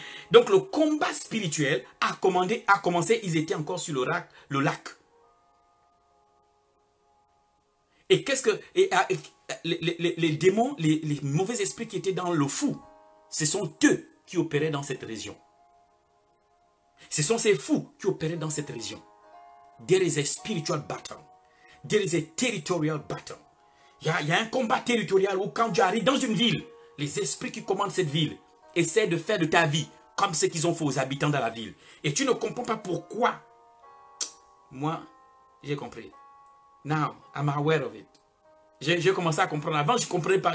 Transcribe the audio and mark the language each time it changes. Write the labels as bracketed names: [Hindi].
[French] Donc le combat spirituel a commencé, ils étaient encore sur le lac. Et qu'est-ce que... les démons, les mauvais esprits qui étaient dans le fou, ce sont eux qui opéraient dans cette région. Ce sont ces fous qui opéraient dans cette région. [English] There is a spiritual battle. There is a territorial battle. [French] Il y a un combat territorial où quand tu arrives dans une ville, les esprits qui commandent cette ville essaient de faire de ta vie comme ce qu'ils ont fait aux habitants de la ville. Et tu ne comprends pas pourquoi. Moi, j'ai compris. [English] Now, I'm aware of it. [French] J'ai commencé à comprendre. Avant, je ne comprenais pas.